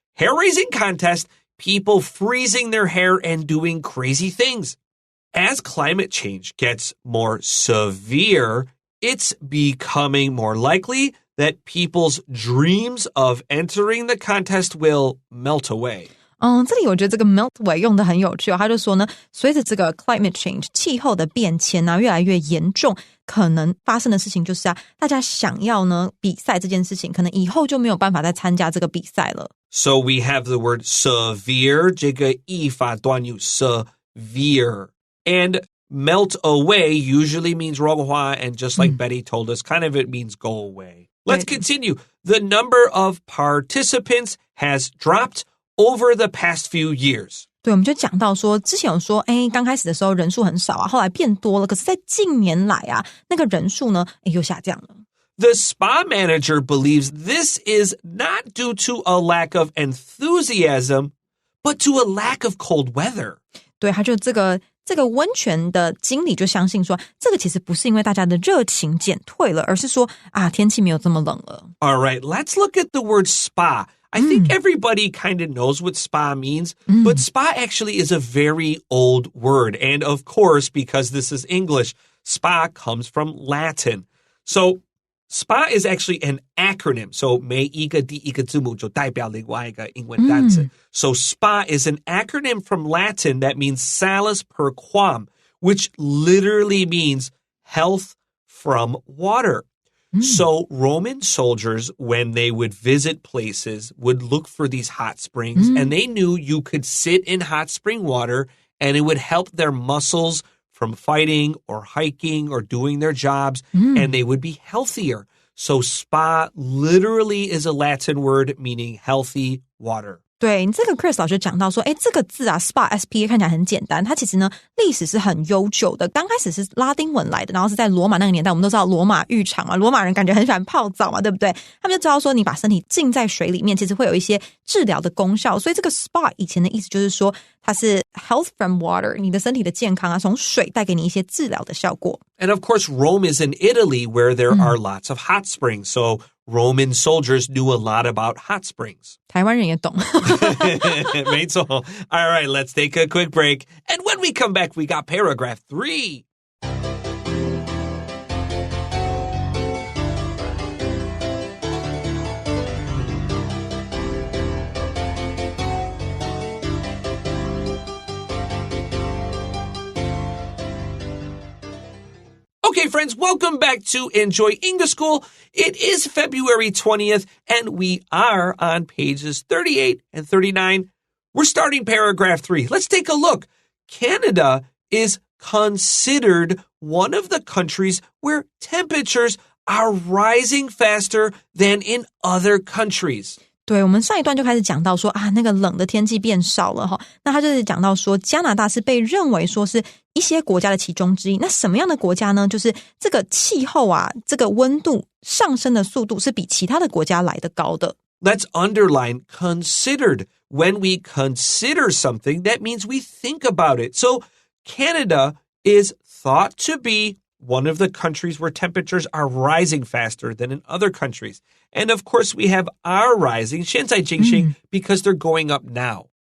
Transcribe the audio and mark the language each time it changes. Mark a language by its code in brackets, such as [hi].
[en] hair-raising contest, people freezing their hair and doing crazy things. As climate change gets more severe, it's becoming more likely that people's dreams of entering the contest will melt away. [zh] 这里我觉得这个 [en] melt away [zh] 用得很有趣他就说呢，随着这个 [en] climate change [zh] 气候的变迁越来越严重，可能发生的事情就是大家想要呢比赛这件事情，可能以后就没有办法再参加这个比赛了。 [en] So we have the word severe, [zh] 这个意法短语 [en] severe. And melt away usually means [zh] 融化, [en] and just like Betty told us, kind of it means go away. Let's continue. The number of participants has dropped.Over the past few years. [zh] 对，我们就讲到说，之前有说，刚开始的时候人数很少后来变多了，可是在近年来那个人数呢，又下降了。 [en] The spa manager believes this is not due to a lack of enthusiasm, but to a lack of cold weather. [zh] 对，他就这个温泉的经理就相信说，这个其实不是因为大家的热情减退了，而是说天气没有这么冷了。 [en] All right, let's look at the word spa.I think everybody kind of knows what spa means, but spa actually is a very old word. And of course, because this is English, spa comes from Latin. So spa is actually an acronym. [zh] So 每一个第一个字母就代表另外一个英文单词。 [en] So spa is an acronym from Latin that means [la] salus per quam, [en] which literally means health from water.So Roman soldiers, when they would visit places, would look for these hot springs, and they knew you could sit in hot spring water and it would help their muscles from fighting or hiking or doing their jobs, and they would be healthier. So spa literally is a Latin word meaning healthy water. [zh] 对，这个 Chris 老师讲到说这个字spa S-P-A 看起来很简单，它其实呢历史是很悠久的，刚开始是拉丁文来的，然后是在罗马那个年代，我们都知道罗马浴场嘛，罗马人感觉很喜欢泡澡嘛，对不对？他们就知道说你把身体浸在水里面其实会有一些治疗的功效，所以这个 spa 以前的意思就是说它是 [en] health from water， [zh] 你的身体的健康从水带给你一些治疗的效果。 [en] And of course Rome is in Italy where there are lots of hot springs, so Roman soldiers knew a lot about hot springs. [zh] 台湾人也懂。没错。 [en] All right, let's take a quick break. And when we come back, we got paragraph 3. Okay, friends, welcome back to Enjoy English School. It is February 20th, and we are on pages 38 and 39. We're starting paragraph 3. Let's take a look. Canada is considered one of the countries where temperatures are rising faster than in other countries. [zh] 对，我们上一段就开始讲到说啊，那个冷的天气变少了哈。那他就是讲到说，加拿大是被认为说是一些国家的其中之一。那什么样的国家呢？就是这个气候啊，这个温度上升的速度是比其他的国家来得高的。 [en] Let's underline considered. When we consider something, that means we think about it. So Canada is thought to be one of the countries where temperatures are rising faster than in other countries. And of course, we have are rising, [zh] 现在进行, [en] because they're going up now.